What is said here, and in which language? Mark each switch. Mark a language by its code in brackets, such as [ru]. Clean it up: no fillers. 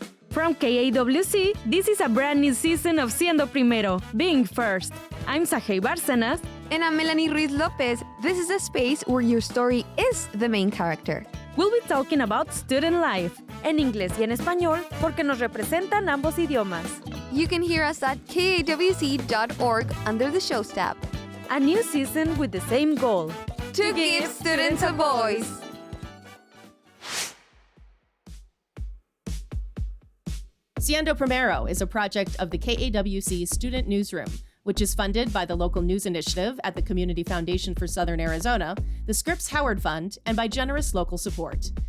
[en] From KAWC, this is a brand new season of Siendo Primero, being first. I'm Sajei Bárcenas. And I'm Melanie Ruiz Lopez. This is a space where your story is the main character. We'll be talking about student life, [es] en inglés y en español, porque nos representan ambos idiomas. [en] You can hear us at kawc.org under the Shows tab. A new season with the same goal: To give students a voice. Siendo Primero is a project of the KAWC Student Newsroom, which is funded by the Local News Initiative at the Community Foundation for Southern Arizona, the Scripps Howard Fund, and by generous local support.